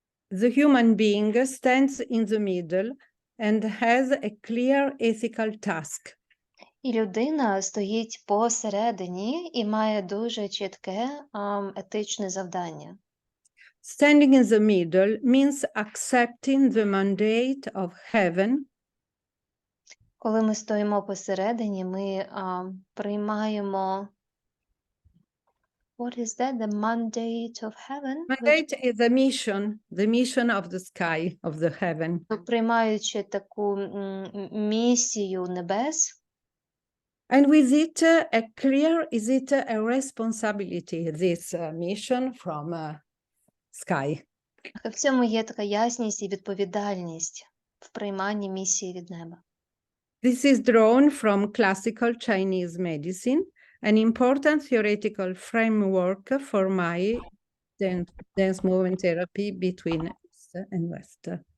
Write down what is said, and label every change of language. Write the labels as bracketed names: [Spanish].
[English] The human being stands in the middle and has a clear ethical task. [Ukrainian] І людина стоїть посередині і має дуже чітке етичне завдання. [English] Standing in the middle means accepting the mandate of heaven. [Ukrainian] Коли ми стоїмо посередині, ми приймаємо... [English] What is that? The mandate of heaven? Mandate is the mission of the sky, of the heaven. [Ukrainian] Приймаючи таку місію небес. [English] And with it, is it a responsibility, this mission from sky? [Ukrainian] В цьому є така ясність і відповідальність в прийманні місії від неба. [English] This is drawn from classical Chinese medicine, an important theoretical framework for my dance movement therapy between East and West.